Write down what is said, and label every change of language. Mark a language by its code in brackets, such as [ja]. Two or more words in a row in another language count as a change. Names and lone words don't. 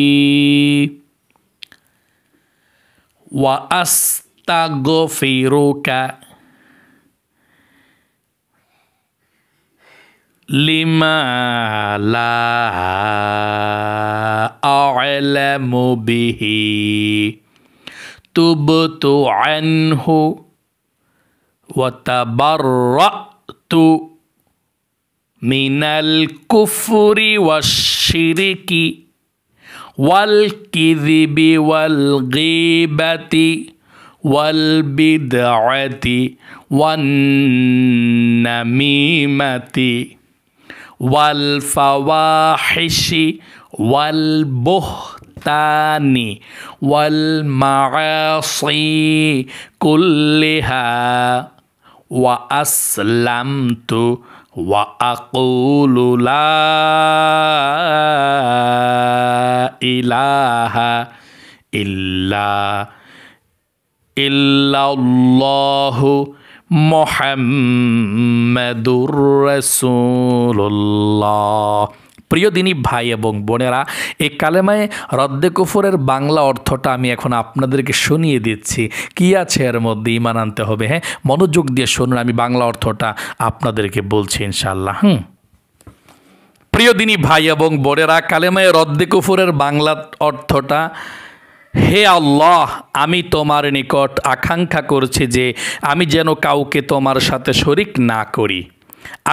[ar] وأستغفرك لما لا أعلم به تبت عنه وتبرأت من الكفر والشرك والكذب والغيبة والبدعة والن نميمة والفواحش وال بهتان والمعاصي كلها وأسلمت وأقول لا إله إلا الله محمد رسول الله. [bn] প্রিয় দিনী ভাই এবং বোনেরা, এই কালেমায়ে রদ্দে কুফরের বাংলা অর্থটা আমি এখন আপনাদেরকে শুনিয়ে দিচ্ছি। কি আছে এর মধ্যে? ঈমান আনতে হবে। হ্যাঁ, মনোযোগ দিয়ে শুনুন, আমি বাংলা অর্থটা আপনাদেরকে বলছি ইনশাআল্লাহ। প্রিয় দিনী ভাই এবং বোনেরা, কালেমায়ে রদ্দে কুফরের বাংলা অর্থটা, হে আল্লাহ, আমি তোমার নিকট আকাঙ্ক্ষা করছি যে আমি যেন কাউকে তোমার সাথে শরিক না করি।